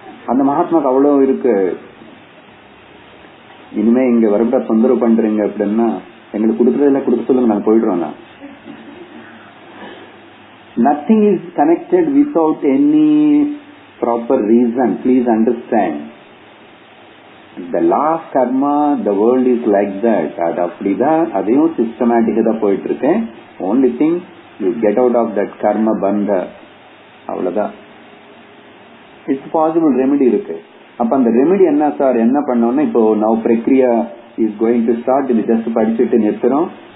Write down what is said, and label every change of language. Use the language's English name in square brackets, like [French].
[Tamil] அந்த மகாத்மாக்கு அவ்வளவு இருக்கு. இனிமே இங்க வரப்ப தொந்தரவு பண்றீங்க அப்படின்னா எங்களுக்கு கொடுக்கறதெல்லாம் கொடுக்க சொல்லுங்க, நாங்க போயிடுறோம். [English] Nothing is connected without any proper reason. Please understand. The last karma, the world is like that. [Tamil] அது அப்படிதான், அதையும் சிஸ்டமேட்டிக்கா தான் போயிட்டு இருக்கேன். [English] Only thing you get out of that karma bandha, [Tamil] அவ்வளவுதான். [English] It's possible remedy [Tamil] இருக்கு. அப்ப அந்த ரெமெடி என்ன சார், என்ன பண்ணோம்னா இப்போ now பிரக்ரியா [English] is going to start. [Tamil] இது ஜஸ்ட் படிச்சுட்டு நிறுத்துறோம்.